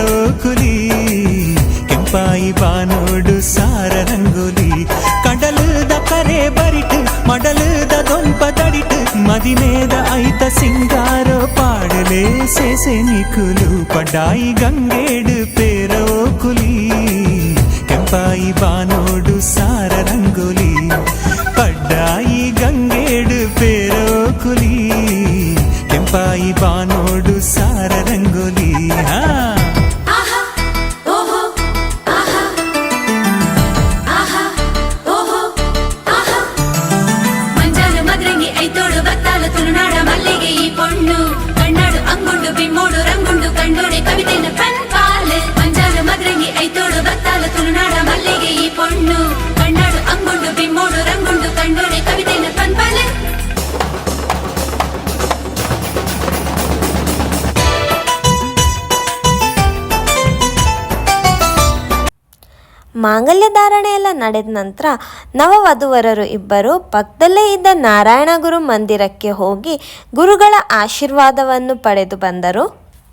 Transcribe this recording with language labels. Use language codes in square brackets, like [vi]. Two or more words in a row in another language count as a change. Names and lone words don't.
[tcy] ಕುಲಿ ಕೆಂಪಾಯಿ ಬಾನೋಡು ಸಾರ ರಂಗೋಲಿ ಕಡಲದ ಕರೆ ಬರಿಟ್ ಮಡಲದ ದೊಂಪ ತಡಿಟ್ ಮದಿನೇದ ಐತ ಸಿಂಗಾರೋ ಪಾಡಲೇ ಸೇಸೆ ನಿಕುಲು ಪಡ್ಡಾಯಿ ಗಂಗೇಡು ಪೇರೋ ಕುಲಿ ಕೆಂಪಾಯಿ ಬಾನೋಡು ಸಾರ ರಂಗೋಲಿ ಪಡ್ಡಾಯಿ ಗಂಗೇಡು ಪೇರೋ ಕುಲಿ ಕೆಂಪಾಯಿ ಬಾನೋಡು ಸಾರ ರಂಗೋಲಿ ಹಾ ಆಹಾ ಓಹೋ ಆಹಾ ಆಹಾ ಓಹೋ ಆಹಾ ಮಂಜಾಲ ಮದ್ರಂಗಿ ಐತೋಡು ಬತ್ತಾಲ ತುಲುನಾಡ ಮಲ್ಲಿಗೆ ಈ ಪೊನ್ನು ಕನ್ನಾಡು ಅಂಗುಂಡು ಬಿಮ್ಮೋಡು ರಂಗುಂಡು ಕಂಡೋಡೆ ಕವಿತೈನ ಪನ್ಪಾಲು ಮಂಜಾಲ ಮದ್ರಂಗಿ ಐತೋಡು ಬತ್ತಾಲ ತುಲುನಾಡ ಮಲ್ಲಿಗೆ ಈ ಪೊನ್ನು ಕನ್ನಾಡು ಅಂಗುಂಡು ಬಿಮ್ಮೋಡು ರಂಗುಂಡು ಕಂಡೋಡೆ ಕವಿತೈನ ಪನ್ಪಾಲು [kn] ಮಾಂಗಲ್ಯ ಧಾರಣೆ ಎಲ್ಲ ನಡೆದ ನಂತರ ನವವಧುವರರು ಇಬ್ಬರು ಪಕ್ಕದಲ್ಲೇ ಇದ್ದ ನಾರಾಯಣ ಗುರು ಮಂದಿರಕ್ಕೆ ಹೋಗಿ ಗುರುಗಳ ಆಶೀರ್ವಾದವನ್ನು ಪಡೆದು ಬಂದರು.